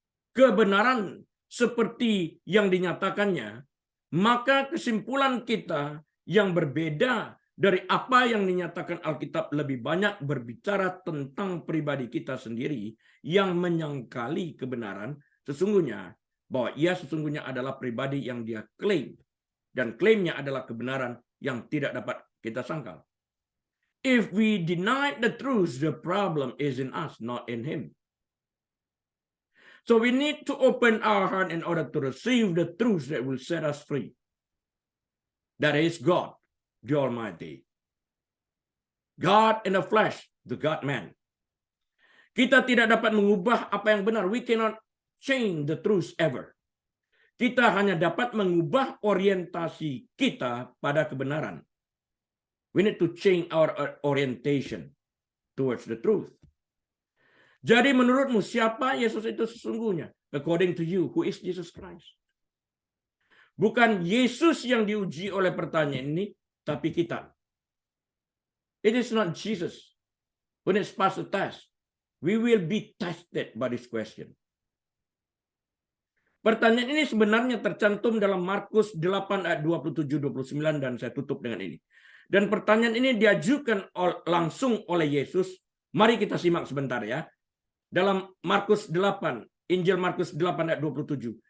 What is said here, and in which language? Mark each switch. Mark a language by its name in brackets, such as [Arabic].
[Indonesian] kebenaran seperti yang dinyatakannya, maka kesimpulan kita yang berbeda dari apa yang dinyatakan Alkitab lebih banyak berbicara tentang pribadi kita sendiri yang menyangkali kebenaran sesungguhnya, bahwa ia sesungguhnya adalah pribadi yang dia klaim, dan klaimnya adalah kebenaran yang tidak dapat kita sangkal. [English] If we deny the truth, the problem is in us, not in him. So we need to open our heart in order to receive the truth that will set us free. That is God, the Almighty. God in the flesh, the God-man. [Indonesian] Kita tidak dapat mengubah apa yang benar. [English] We cannot change the truth ever. [Indonesian] Kita hanya dapat mengubah orientasi kita pada kebenaran. [English] We need to change our orientation towards the truth. [Indonesian] Jadi menurutmu siapa Yesus itu sesungguhnya? [English] According to you, who is Jesus Christ? [Indonesian] Bukan Yesus yang diuji oleh pertanyaan ini, tapi kita. [English] It is not Jesus. When it's passed the test, we will be tested by this question. [Indonesian] Pertanyaan ini sebenarnya tercantum dalam Markus 8 ayat 27-29 dan saya tutup dengan ini. Dan pertanyaan ini diajukan langsung oleh Yesus. Mari kita simak sebentar ya. Dalam Markus 8, Injil Markus 8 ayat 27.